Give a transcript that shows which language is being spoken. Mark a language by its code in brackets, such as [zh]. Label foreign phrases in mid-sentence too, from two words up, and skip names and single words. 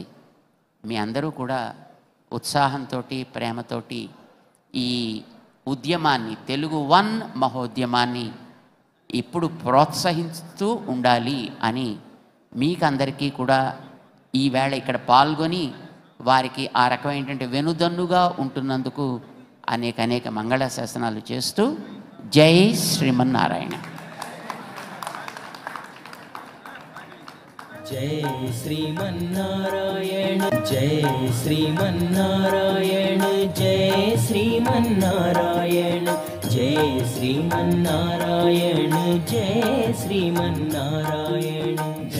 [te] మీ అందరూ కూడా ఉత్సాహంతో ప్రేమతోటి ఈ ఉద్యమాన్ని, తెలుగు వన్ మహోద్యమాన్ని ఇప్పుడు ప్రోత్సహిస్తూ ఉండాలి అని మీకందరికీ కూడా ఈవేళ ఇక్కడ పాల్గొని వారికి ఆ రకమైనటువంటి వెనుదన్నుగా ఉంటున్నందుకు అనేక మంగళాశాసనాలు చేస్తూ జై శ్రీమన్నారాయణ. [sa] जय श्रीमन्नारायण जय श्रीमन्नारायण जय श्रीमन्नारायण जय श्रीमन्नारायण जय श्रीमन्नारायण.